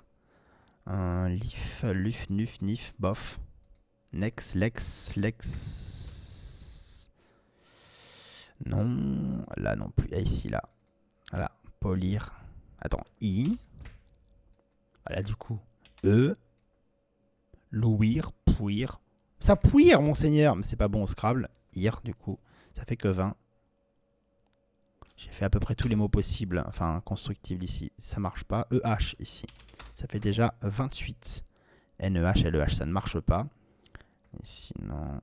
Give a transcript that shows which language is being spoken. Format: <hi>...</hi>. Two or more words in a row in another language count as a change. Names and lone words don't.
<fr>Lif, luf, nuf, nif, bof. Nex, lex, lex. Non. Là non plus. Ah, ici, là. Voilà. Polir. Attends. I. Voilà, du coup. E. Louir, pouir. Ça pouir, monseigneur. Mais c'est pas bon au Scrabble. Ir, du coup. Ça fait que 20. J'ai fait à peu près tous les mots possibles. Enfin, constructibles ici. Ça marche pas. EH ici. Ça fait déjà 28. NEH, LEH, ça ne marche pas. Et sinon...</fr>